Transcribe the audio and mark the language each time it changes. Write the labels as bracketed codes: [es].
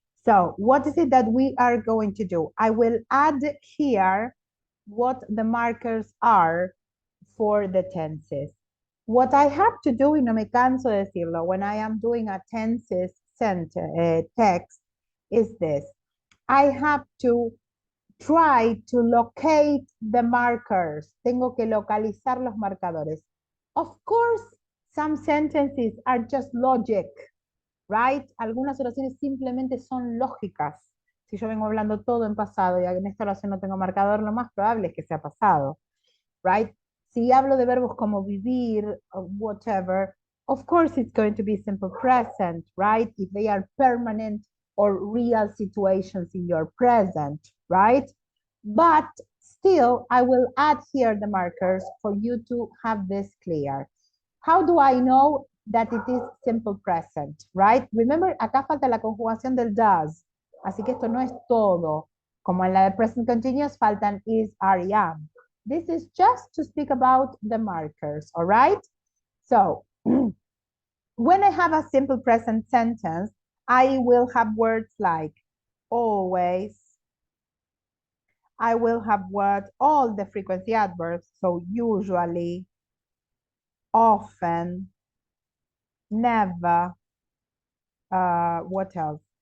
[en] So what is it that we are going to do? I will add here what the markers are for the tenses. What I have to do, [es] y no me canso de decirlo, [en] when I am doing a tenses text is this. I have to try to locate the markers. [es] Tengo que localizar los marcadores. [en] Of course, some sentences are just logic, right? [es] Algunas oraciones simplemente son lógicas. Si yo vengo hablando todo en pasado y en esta oración no tengo marcador, lo más probable es que sea pasado, right? Si hablo de verbos como vivir, [en] or whatever, of course it's going to be simple present, right? If they are permanent or real situations in your present, right? But still, I will add here the markers for you to have this clear. How do I know that it is simple present, right? [es] Remember, acá falta la conjugación del does, así que esto no es todo. Como en la de present continuous, faltan is, are, am. [en] This is just to speak about the markers, all right? So, when I have a simple present sentence, I will have words like always. I will have words, all the frequency adverbs, so usually, often, never, what else?